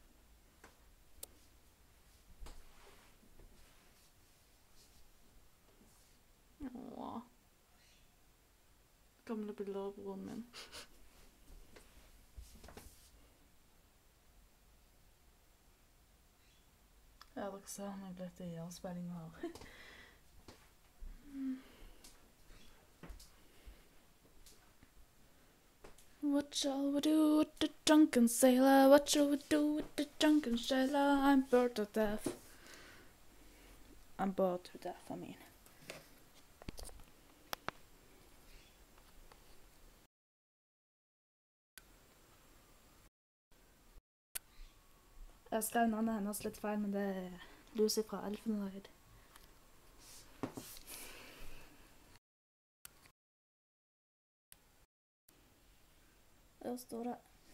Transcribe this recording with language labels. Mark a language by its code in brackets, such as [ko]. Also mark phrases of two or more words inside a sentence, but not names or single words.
[no] Åh. Gamle bilder av broren min. Ja, dere ser han er blitt i avspilling her. [en] What shall we do with the drunken sailor? What shall we do with the drunken sailor? I'm bored to death. I'm bored to death, I mean. [no] Jeg skrev navnet hennes litt feil, men det er Lucy fra Elfenride. Der står det.